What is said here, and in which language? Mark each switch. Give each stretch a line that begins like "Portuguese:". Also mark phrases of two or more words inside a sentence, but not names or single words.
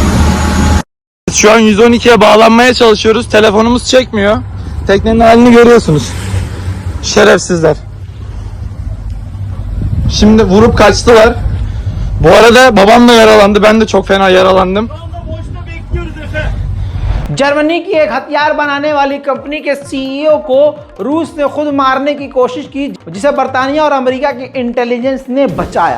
Turkish: Şu an 112'ye bağlanmaya çalışıyoruz. Telefonumuz çekmiyor. Teknenin halini görüyorsunuz. Şerefsizler. Şimdi vurup kaçtılar. Bu arada babam da yaralandı. Ben de çok fena yaralandım. Şu anda boşta bekliyoruz Efe.
Hindi: जर्मनी की एक हथियार बनाने वाली कंपनी के सीईओ को रूस ने खुद मारने की कोशिश की, जिसे बर्तानिया और अमेरिका की इंटेलिजेंस ने बचाया।